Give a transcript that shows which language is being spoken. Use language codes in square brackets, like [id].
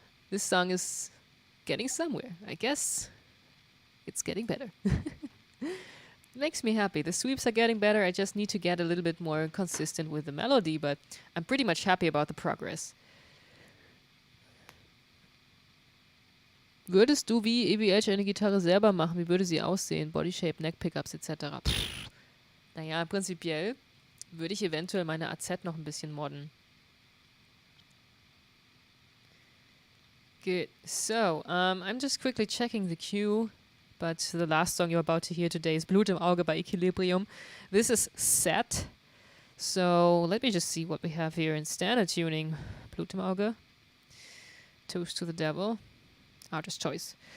[en] This song is getting somewhere. I guess it's getting better. Makes me happy. The sweeps are getting better. I just need to get a little bit more consistent with the melody, but I'm pretty much happy about the progress. [de] Würdest du wie EBH eine Gitarre selber machen? Wie würde sie aussehen? Body Shape, Neck Pickups etc. Naja, prinzipiell würde ich eventuell meine AZ noch ein bisschen modden. [en] Good. So, I'm just quickly checking the queue. But the last song you're about to hear today is Blut im Auge by Equilibrium. This is set. So let me just see what we have here in standard tuning. Blut im Auge. Toast to the Devil. Artist choice.